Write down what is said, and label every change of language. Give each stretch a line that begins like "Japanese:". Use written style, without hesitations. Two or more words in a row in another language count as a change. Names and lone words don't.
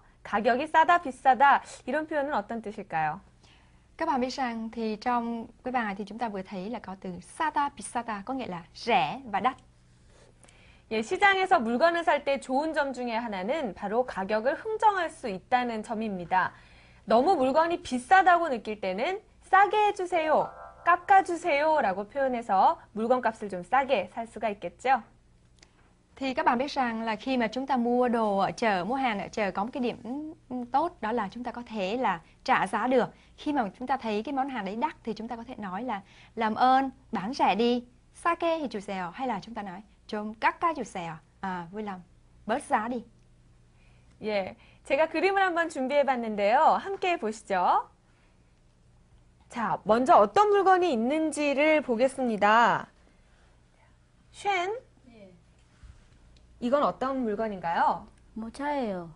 Korean: 가격이 싸다, 비싸다 이런 표현은 어떤 뜻일까요?
Vietnamese: Các bạn biết rằng thì trong cái bài thì chúng ta vừa thấy là có từ
Korean: 싸다, 비싸다
Vietnamese: có nghĩa là rẻ và đắt.
Korean: 예, 시장에서 물건을 살 때 좋은 점 중에 하나는 바로 가격을 흥정할 수 있다는 점입니다. 너무 물건이 비싸다고 느낄 때는 싸게 해주세요, 깎아주세요 라고 표현해서 물건값을 좀 싸게 살 수가 있겠죠?
Vietnamese: Thì các bạn biết rằng là khi mà chúng ta mua đồ ở chợ, mua hàng ở chợ có một cái điểm tốt đó là chúng ta có thể là trả giá được. Khi mà chúng ta thấy cái món hàng đấy đắt thì chúng ta có thể nói là làm ơn bán rẻ đi,
Korean: 싸게 해주세요.
Vietnamese: hay là chúng ta nói
Korean: 좀 깎아주세요.
Vietnamese: vui lòng bớt giá đi.
Korean: 예, 제가 그림을 한번 준비해 봤는데요. 함께 보시죠. 자, 먼저 어떤 물건이 있는지를 보겠습니다. 쉔, 이건 어떤 물건인가요? 모자예요.